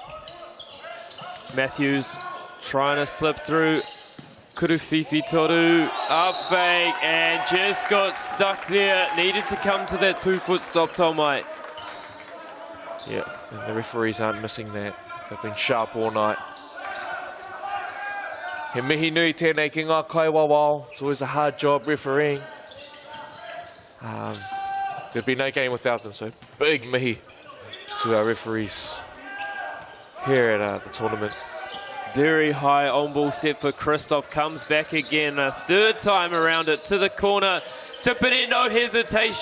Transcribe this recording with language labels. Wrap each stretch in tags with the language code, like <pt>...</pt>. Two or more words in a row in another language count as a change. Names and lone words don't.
<en>Matthews trying to slip through. Kurufifi Toru, up fake, and just got stuck there. Needed to come to that 2-foot stop, Tomai. Yeah, and the referees aren't missing that. They've been sharp all night.</en> <mi>He mihi nui tēnei ki ngā kaiwawao.</mi> <en>It's always a hard job refereeing. There'd be no game without them, so big mihi to our referees here at the tournament. Very high on-ball set for Christoph. Comes back again, a third time around it to the corner.</en>